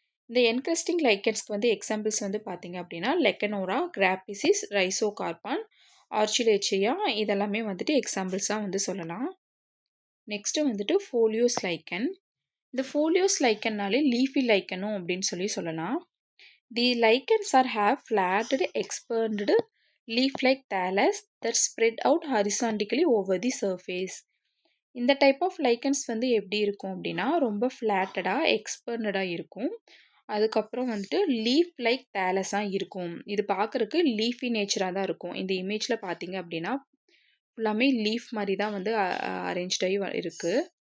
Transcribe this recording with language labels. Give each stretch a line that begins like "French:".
Tamil: இந்த என்கிரஸ்டிங் லைக்கன்ஸ்க்கு வந்து எக்ஸாம்பிள்ஸ் வந்து பார்த்தீங்க அப்படின்னா லெக்கனோரா, கிராப்பிசிஸ், ரைசோகார்பான், ஆர்ச்சிலேச்சியா இதெல்லாமே வந்துட்டு எக்ஸாம்பிள்ஸாக வந்து சொல்லலாம். நெக்ஸ்ட்டு வந்துட்டு ஃபோலியோஸ் லைக்கன். இந்த ஃபோலியோஸ் லைக்கன்னாலே லீஃபி லைக்கனும் அப்படின்னு சொல்லலாம்.
English: The lichens are have flatted expanded leaf-like thallus that spread out horizontally over the surface.
Tamil: இந்த டைப் ஆஃப் லைக்கன்ஸ் வந்து எப்படி இருக்கும் அப்படின்னா ரொம்ப ஃப்ளாட்டடாக எக்ஸ்பர்னடாக இருக்கும். அதுக்கப்புறம் வந்துட்டு லீஃப் லைக் தேலஸாக இருக்கும். இது பார்க்குறக்கு லீஃபி நேச்சராக தான் இருக்கும். இந்த இமேஜில் பார்த்தீங்க அப்படின்னா ஃபுல்லாமே லீஃப் மாதிரி தான் வந்து அரேஞ்ச்டாகி இருக்குது.